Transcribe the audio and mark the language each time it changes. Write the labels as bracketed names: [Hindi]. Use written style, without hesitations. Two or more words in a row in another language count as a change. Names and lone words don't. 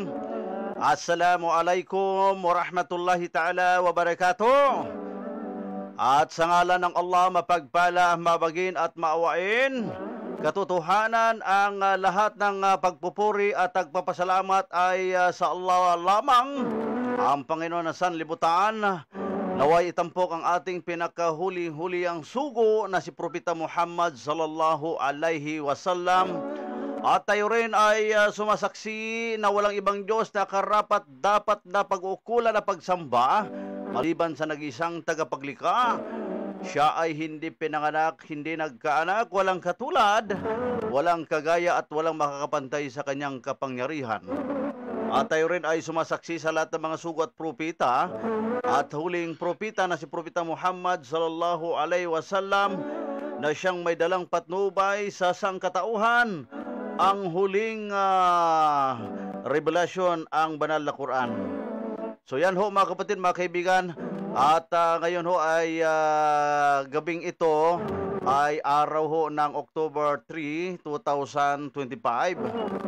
[Arabic] السلام عليكم ورحمة الله تعالى وبركاته. [Filipino] At sa ngalan ng Allah, mapagpala, mabagin at maawain, katotohanan ang lahat ng pagpupuri at pagpapasalamat ay sa Allah lamang, ang Panginoon ng sanlibutan. Naway itampok ang ating pinakahuli-huli ang sugo na si Propeta Muhammad [Arabic] صلى الله عليه وسلم. [Filipino] At tayo rin ay sumasaksi na walang ibang Diyos na karapat dapat na pag-ukulan na pagsamba maliban sa nag-isang tagapaglikha. Siya ay hindi pinanganak, hindi nagkaanak, walang katulad, walang kagaya at walang makakapantay sa kanyang kapangyarihan. At tayo rin ay sumasaksi sa lahat ng mga sugo at propeta at huling propeta na si Propeta Muhammad [Arabic] صلى الله عليه وسلم [Filipino] na siyang may dalang patnubay sa sangkatauhan, ang huling revelasyon, ang banal na Quran. So yan ho mga kapatid, mga kaibigan, at ngayon ho ay gabing ito ay araw ho ng October 3, 2025.